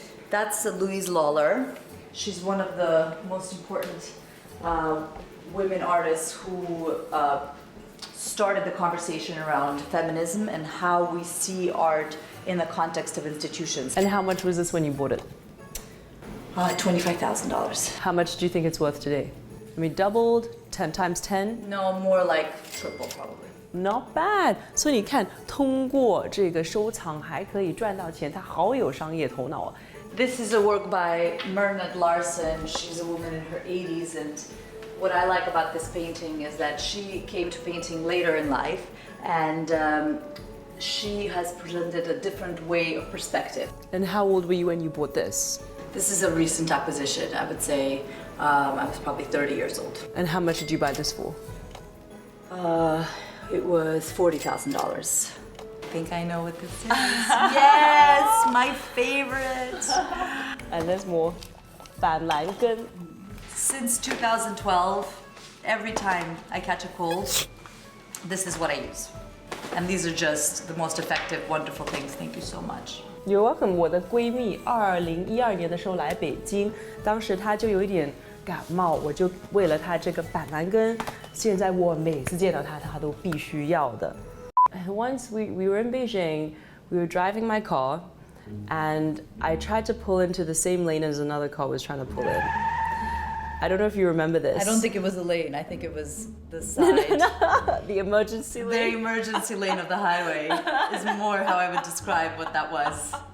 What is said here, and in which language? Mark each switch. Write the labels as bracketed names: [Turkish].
[English] That's Louise Lawler. She's one of the most important women artists who started the conversation around feminism and how we see art in the context of institutions. And how much was this when you bought it? $25,000. How much do you think it's worth today? I mean, doubled, 10 times 10? No, more like triple probably. Not bad. [Chinese] 所以你看，通过这个收藏还可以赚到钱，他好有商业头脑啊。 [English] This is a work by Mernad Larson. She's a woman in her 80s, and what I like about this painting is that she came to painting later in life, and she has presented a different way of perspective. And how old were you when you bought this? This is a recent acquisition. I would say I was probably 30 years old. And how much did you buy this for? It was $40,000. I think I know what this is. Yes, my favorite. And there's more. 板蓝根. Since 2012, every time I catch a cold, this is what I use. And these are just the most effective, wonderful things. Thank you so much. You're welcome. [Chinese] 我的闺蜜2012年的时候来北京，当时她就有一点感冒，我就为了她这个板蓝根，现在我每次见到她，她都必须要的。 [English] Once we were in Beijing, we were driving my car, and I tried to pull into the same lane as another car was trying to pull in. I don't know if you remember this. I don't think it was a lane. I think it was the side. The emergency lane. The emergency lane of the highway is more how I would describe what that was.